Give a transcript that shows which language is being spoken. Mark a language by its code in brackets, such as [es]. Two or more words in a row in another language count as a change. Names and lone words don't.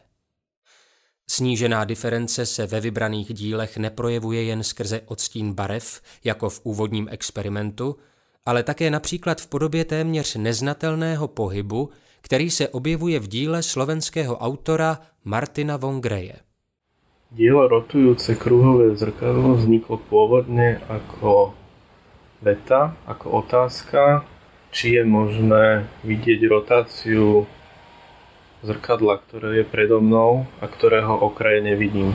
[cs] Snížená diference se ve vybraných dílech neprojevuje jen skrze odstín barev, jako v úvodním experimentu, ale také například v podobě téměř neznatelného pohybu, který se objevuje v díle slovenského autora Martina Vongreje. [sk] Dielo rotujúce kruhové zrkadlo vzniklo pôvodne ako veta, ako otázka, či je možné vidieť rotáciu zrkadla, ktoré je predo mnou a ktorého okraje nevidím.